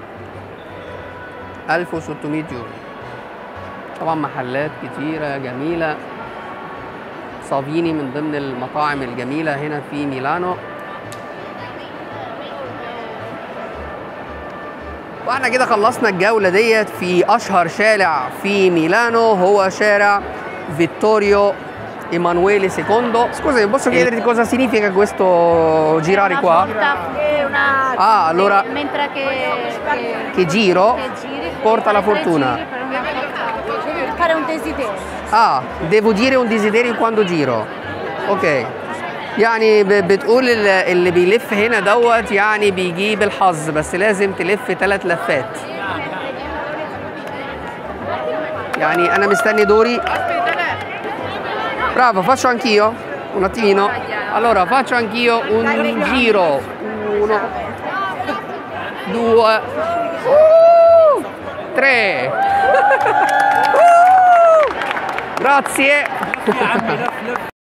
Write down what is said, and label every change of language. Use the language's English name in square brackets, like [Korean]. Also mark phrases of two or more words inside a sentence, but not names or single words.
[Arabic] 1600 يورو. طبعا محلات كتيرة جميلة. صافيني من ضمن المطاعم الجميلة هنا في ميلانو. واحنا كده خلصنا الجولة ديت في أشهر شارع في ميلانو، هو شارع Vittorio Emanuele II. [Italian] Scusi, posso chiederti cosa significa questo girare qua? Ah, allora mentre che giro porta la fortuna. Fare un desiderio. Ah, devo dire un desiderio quando giro. [Arabic] اوكي. يعني بتقول اللي بيلف هنا دوت يعني بيجيب الحظ، بس لازم تلف 3 لفات. يعني انا مستني دوري. [Italian] Bravo, faccio anch'io un attimino. Allora faccio anch'io un giro. 1 2 3. Grazie.